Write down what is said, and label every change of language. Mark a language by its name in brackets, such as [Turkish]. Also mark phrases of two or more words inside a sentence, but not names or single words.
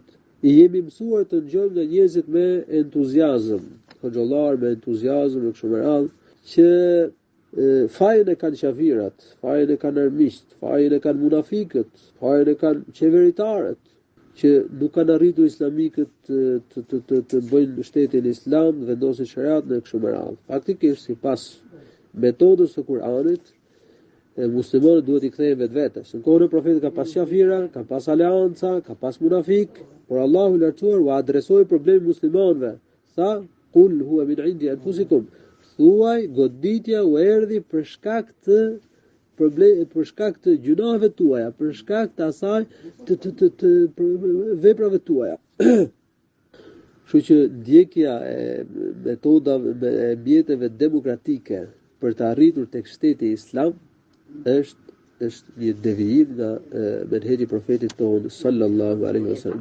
[Albanian] I jemi mësuar të dëgjojmë nga njerëzit me entuziazëm, hoxhallar me entuziazëm e kështu me radhë, që fajin e kanë qafirat, fajin e kanë armiqt, fajin e kanë munafikët, fajin e kanë qeveritarët, që nuk kanë arritur islamikët të bëjnë shtetin islam, vendosin shariatin e kështu me radhë. Faktikisht, sipas metodës së Kur'anit, muslimanët duhet i kthehen vetvetes. Në kohën e Profetit ka pas qafira, ka pas aleanca, ka pas munafik, por Allahu i lartësuar u adresoi problemin muslimanëve. Tha: [Arabic] "قل هو من عند أنفسكم." [Albanian] Thuaj, goditja u erdhi për shkak të gjunave tuaja, për shkak të asaj të veprave tuaja. Kështu që ndjekja e metodave e mjeteve demokratike për të arritur tek shteti islam është një devijim nga menhexhi i Profetit tonë [Arabic] صلى الله عليه وسلم.